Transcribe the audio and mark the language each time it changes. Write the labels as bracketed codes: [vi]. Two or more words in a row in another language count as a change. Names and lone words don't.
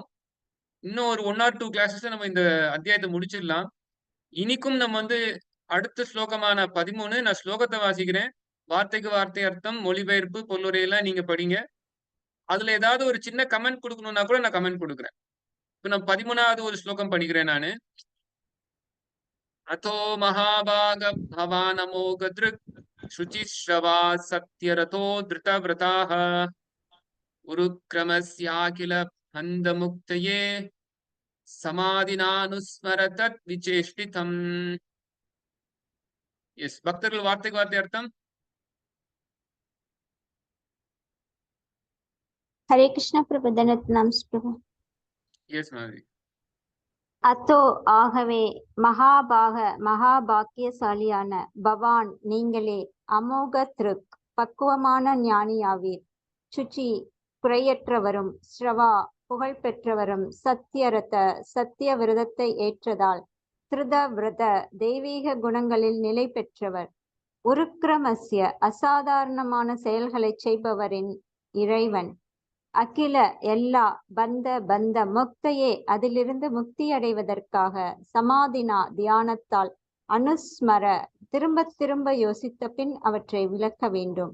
[ta] இன்னும் ஒரு 1 ஆர் 2 கிளாஸஸ்ல நம்ம இந்த அத்தியாயத்த முடிச்சிடலாம். இனிக்கும் நம்ம வந்து அடுத்த ஸ்லோகமான 13 நான் ஸ்லோகத்த வாசிக்கிறேன். வார்த்தைக்கு வார்த்தை அர்த்தம், மொழிபெயர்ப்பு, பொருளுரையெல்லாம் நீங்க படிங்க. அதுல ஏதாவது ஒரு சின்ன கமெண்ட் குடுக்கணும்னா கூட நான் கமெண்ட் குடுக்குறேன். இப்ப நான் 13வது ஒரு ஸ்லோகம் படிக்கிறேன் நானு. [sa] अथो महाभाग भवानमोघदृक् शुचिश्रवा सत्यरथो धृतव्रताः उरुक्रमस्याखिल बन्धमुक्तये समाधिनानुस्मर तत् विचेष्टितम्. [ta] எஸ் பக்தர்கள் வார்த்தைக்கு வார்த்தை அர்த்தம். [hi] हरे कृष्ण प्रभु दनत प्रभु [ta] எஸ் மாதிரி. அத்தோ ஆகவே மகாபாக்கியசாலியான பவான் நீங்களே [sa] अमोघ दृक् [ta] பக்குவமான ஞானியாவீர். சுச்சி குறையற்றவரும், ஸ்ரவா புகழ்பெற்றவரும், சத்தியரத சத்திய விரதத்தை ஏற்றதால், திருத விரத தெய்வீக குணங்களில் நிலை பெற்றவர், உருக்கிரமஸ்ய அசாதாரணமான செயல்களை செய்பவரின் இறைவன், அகில எல்லா [sa] बन्ध मुक्तये [ta] அதிலிருந்து முக்தி அடைவதற்காக சமாதினா தியானத்தால் அனுஸ்மர திரும்ப திரும்ப யோசித்த பின் அவற்றை விளக்க வேண்டும்.